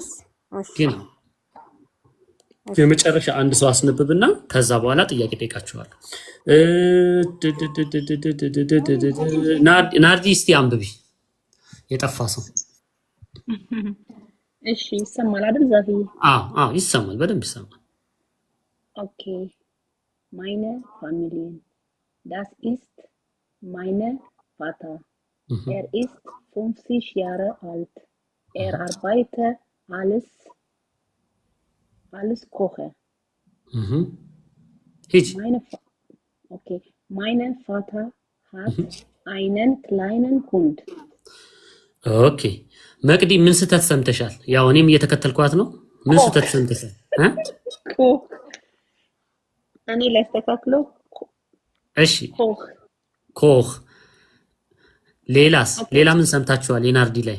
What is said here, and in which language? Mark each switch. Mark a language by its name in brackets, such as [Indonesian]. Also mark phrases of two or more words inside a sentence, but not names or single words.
[Amharic] ግን የመጨረሻ አንድ ሰው አስነብብና ከዛ በኋላ ጥያቄ ጠይቃችኋለሁ። ናርዲ እስቲ አንብቢ። የጠፋ ሰው እሺ ይሰማል አይደል? ዛፊ ይሰማል፣ በደንብ ይሰማል። [German] ኦኬ meine Familie. Das ist mein Vater. Er ist 50 Jahre alt. Er arbeitet alles Koche. Mein Vater hat einen kleinen Hund. [Amharic] ኦኬ መቅዲ ምን ስተት ሰምተሻል? ያው እኔም እየተከተልኳት ነው። ምን ስተት ሰምተሻል? እኔ ላስተካክለው። እሺ ኮህ ሌላስ? ሌላ ምን ሰምታችኋል? የናርዲ ላይ